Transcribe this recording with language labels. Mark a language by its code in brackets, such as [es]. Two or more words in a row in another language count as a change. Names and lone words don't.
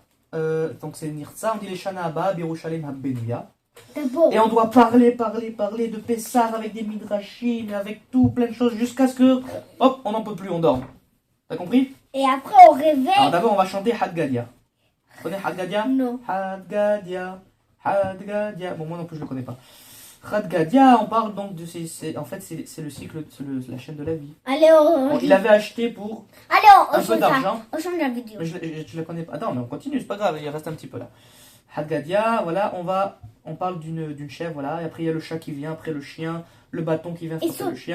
[fr] Donc c'est Nirtza, on dit les [he] שנה הבאה בירושלים הבנויה. [fr] C'est beau. Et on doit parler de Pessar avec des Midrashim, avec tout, plein de choses, jusqu'à ce que. Hop, on n'en peut plus, on dort. T'as compris? Et après, au réveil. Alors d'abord, on va chanter Hadgadia. Tu connais Hadgadia? Non. Hadgadia. Hadgadia. Bon, moi non plus, je le connais pas. Hadgadia, on parle donc de. En fait, c'est le cycle, la chaîne de la vie. Allez, Bon, il avait acheté pour allez, on un peu change ça. d'argent. On change la vidéo. Mais je la connais pas. Attends, mais on continue, c'est pas grave, il reste un petit peu là. Hadgadia, voilà, on parle d'une chèvre, voilà, et après il y a le chat qui vient, après le chien, le bâton qui vient frapper le chien,